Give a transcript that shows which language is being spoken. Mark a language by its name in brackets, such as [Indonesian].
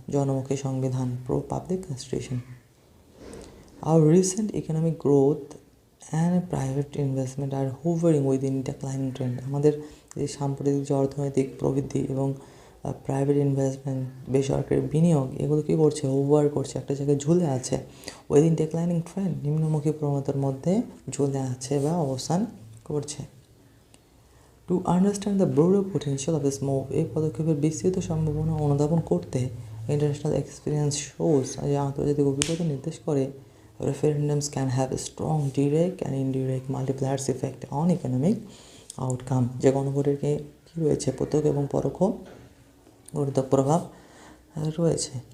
[Bangla] জনমুখী সংবিধান, [English] Pro public constitution. Our recent economic growth and private investment are hovering within declining trend. [Bangla] আমাদের এই সাম্প্রতিক যে অর্থনৈতিক প্রবৃদ্ধি এবং প্রাইভেট ইনভেস্টমেন্ট, বেসরকারি বিনিয়োগ, এগুলো কী করছে, ওভার করছে, একটা জায়গায় ঝুলে আছে। [English] within declining trend, [Bangla] নিম্নমুখী প্রবণতার মধ্যে ঝুলে আছে বা অবস্থান করছে। [English] to understand the broader potential of this move, [Bangla] এই পদক্ষেপের বিস্তৃত সম্ভাবনা অনুধাবন করতে [English] international experience shows, [Bangla] যে আন্তর্জাতিক অভিজ্ঞতা নির্দেশ করে, [English] referendums can have a strong direct and indirect multipliers effect on economic outcome, [Bangla] যে গণভোটের কী রয়েছে, প্রত্যক্ষ এবং পরোক্ষ প্রভাব রয়েছে।